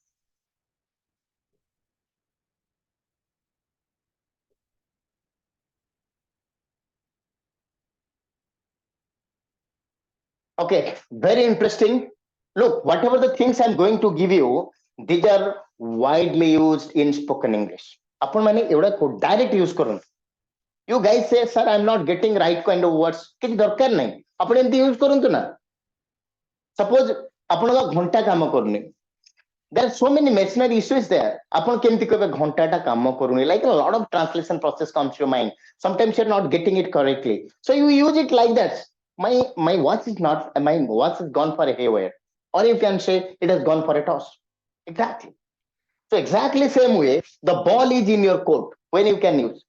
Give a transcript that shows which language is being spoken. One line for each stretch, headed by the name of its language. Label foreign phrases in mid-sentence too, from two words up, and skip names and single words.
English: Okay, very interesting. Look, whatever the things I'm going to give you, these are widely used in spoken English.
Odia: ଆପଣ ମାନେ ଏଗୁଡ଼ା
English: direct use
Odia: କରନ୍ତୁ.
English: You guys say, sir, I'm not getting right kind of words.
Odia: କିଛି ଦରକାର ନାହିଁ. ଆପଣ ଏମିତି use କରନ୍ତୁ ନା. Suppose ଆପଣଙ୍କ ଘଣ୍ଟା କାମ କରୁନି.
English: There are so many machinery issues there.
Odia: ଆପଣ କେମିତି କହିବେ ଘଣ୍ଟାଟା କାମ କରୁନି?
English: Like a lot of translation process comes to your mind. Sometimes you're not getting it correctly. So you use it like that. My watch is not, my watch has gone for a haywire. Or you can say it has gone for a toss. Exactly. So exactly same way, the ball is in your court when you can use.